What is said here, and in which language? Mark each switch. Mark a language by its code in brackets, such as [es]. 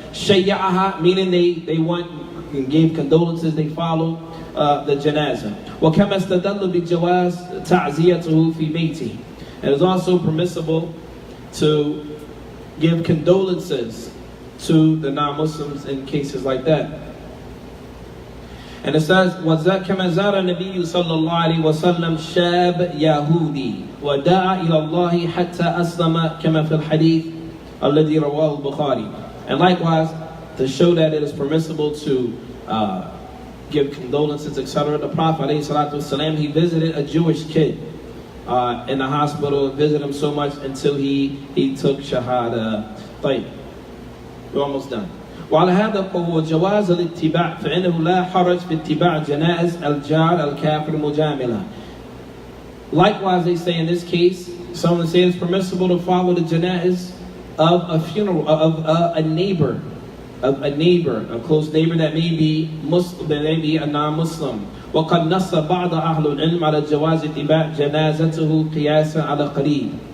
[en] شيعها meaning they went and gave condolences, they followed the janazah. [ar] وكما استدل بجواز تعزيته في بيته. [en] It is also permissible to give condolences to the non-Muslims in cases like that. And it says, [ar] كما زار النبي صلى الله عليه وسلم شاب يهودي ودعا إلى الله حتى أسلم كما في الحديث الذي رواه البخاري. [en] And likewise, to show that it is permissible to give condolences, etc., the Prophet ﷺ, he visited a Jewish kid in the hospital, visited him so much until he took shahada. طيب, we're almost done. [ar] وعلى هذا فهو جواز الاتباع فإنه لا حرج في اتباع جنائز الجار الكافر مجاملة. [en] Likewise, they say in this case, someone say it's permissible to follow the janaiz of a funeral of a neighbor, a close neighbor that may be Muslim, that may be a non-Muslim. [ar] وقد نص بعض أهل العلم على جواز اتباع جنازته قياسا على قريب.